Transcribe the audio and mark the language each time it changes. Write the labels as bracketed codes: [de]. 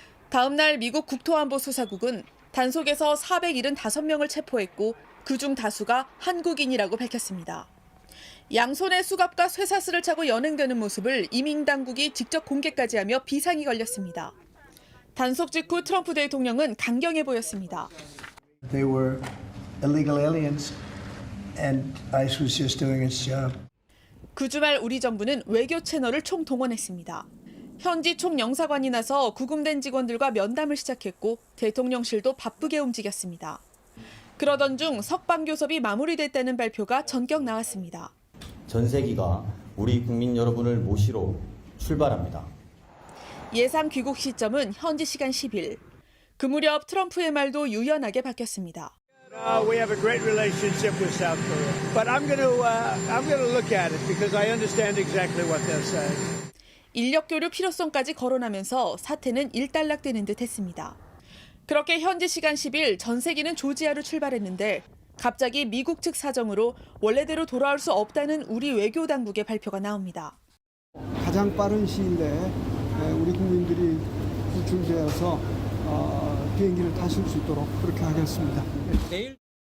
[ko] 다음 날 미국 국토안보수사국은 단속에서 475명을 체포했고 그중 다수가 한국인이라고 밝혔습니다. 양손에 수갑과 쇠사슬을 차고 연행되는 모습을 이민당국이 직접 공개까지 하며 비상이 걸렸습니다. 단속 직후 트럼프 대통령은 강경해 보였습니다. [en] They were illegal aliens. And ICE was just doing its job. [ko] 그 주말 우리 정부는 외교 채널을 총동원했습니다. 현지 총영사관이 나서 구금된 직원들과 면담을 시작했고 대통령실도 바쁘게 움직였습니다. 그러던 중 석방교섭이 마무리됐다는 발표가 전격 나왔습니다. 전세기가 우리 국민 여러분을 모시러 출발합니다. 예상 귀국 시점은 현지 시간 10일. 그 무렵 트럼프의 말도 유연하게 바뀌었습니다. [en] We have a great relationship with South Korea, but I'm going to look at it because I understand exactly what they're saying. [ko] 인력 교류 필요성까지 거론하면서 사태는 일단락되는 듯했습니다. 그렇게 현지 시간 10일 전세기는 조지아로 출발했는데 갑자기 미국 측 사정으로 원래대로 돌아올 수 없다는 우리 외교 당국의 발표가 나옵니다. 가장 빠른 시일 내에 우리 국민들이 준비해서 비행기를 타실 수 있도록 그렇게 하겠습니다.